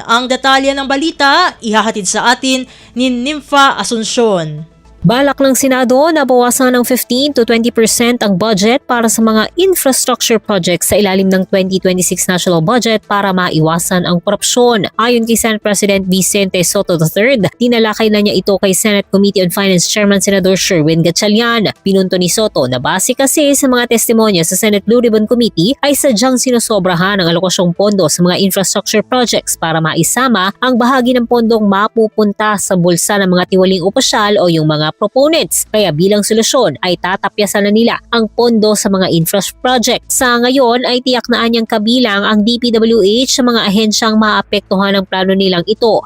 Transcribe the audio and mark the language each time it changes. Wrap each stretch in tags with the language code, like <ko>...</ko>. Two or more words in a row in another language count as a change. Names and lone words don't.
<tl>Ang detalye ng balita, ihahatid sa atin ni Nympha Asuncion. Balak ng Senado na bawasan ng 15 to 20% ang budget para sa mga</tl> <en>infrastructure projects</en> <tl>sa ilalim ng 2026</tl> <en>national budget</en> <tl>para maiwasan ang korupsyon. Ayon kay Senate President Vicente Soto III, tinalakay na niya ito kay Senate Committee on Finance Chairman Senador Sherwin Gatchalian. Pinunto ni Soto na base kasi sa mga testimonya sa Senate Blue Ribbon Committee ay sadyang sinosobrahan ang alokasyong pondo sa mga</tl> <en>infrastructure projects</en> <tl>para maisama ang bahagi ng pondong mapupunta sa bulsa ng mga tiwaling opisyal o yung mga proponents. Kaya bilang solusyon ay tatapyasan na nila ang pondo sa mga</tl> <en>infra project.</en> <tl>Sa ngayon ay tiyak na anyang kabilang ang DPWH sa mga ahensyang maapektuhan ng plano nilang ito.</tl>